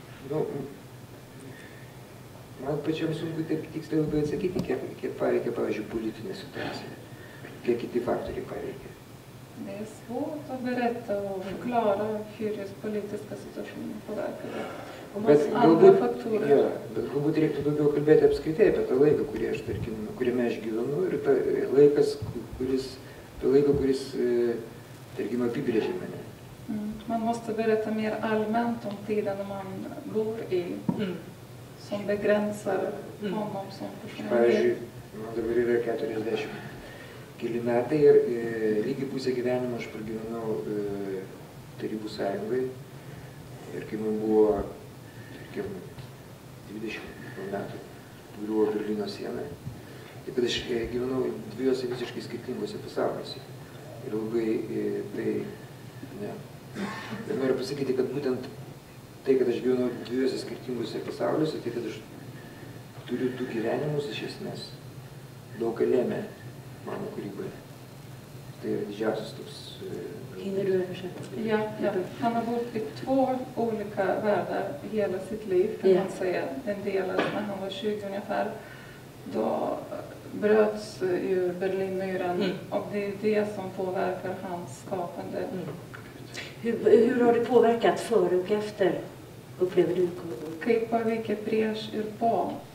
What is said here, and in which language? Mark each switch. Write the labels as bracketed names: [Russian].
[Lithuanian] Nu, man pačiam sunku taip tiksliai labai atsakyti, kiek paveikia, pavyzdžiui, politinė situacija, kiek kiti faktoriai paveikia. [Swedish] Det är svårt att berätta och förklara hur just politiska situationer påverkar det. [Lithuanian] Bet galbūt reiktų daugiau kalbėti apskritai apie tą laiką, kuriame aš gyvenu, ir tą laiką, kuris, tarkim, apibrėžė mane. [Swedish] Man måste berätta mer allmänt om tiden man bor i, som begränsar honom som person. [Lithuanian] Pavyzdžiui, man dabar yra 40 keli metai ir lygiai pusę gyvenimo aš pragyvenau Tarybų Sąjungai ir kai man buvo, tarkim, 20 metų, griuvo Berlyno siena, tai kad aš gyvenau dviejose visiškai skirtingose pasauliuose. Ir labai Ir noriu pasakyti, kad būtent tai, kad aš gyvenau dviejose skirtingose pasauliuose, tai kad aš turiu du gyvenimus, iš esmės daug lėmė mano kūryboje. [Swedish] Det är [Lithuanian] didžiausias toks... [Swedish] Hinner du översätta? Ja. Han har bott i 2 olika världar hela sitt liv, kan man säga. En del när han var 20 ungefär. Då bröts ju Berlinmuren och det är det som påverkar hans skapande. Hur har det påverkat före och efter, upplever du? [Lithuanian] Kaip paveikė prieš ir po?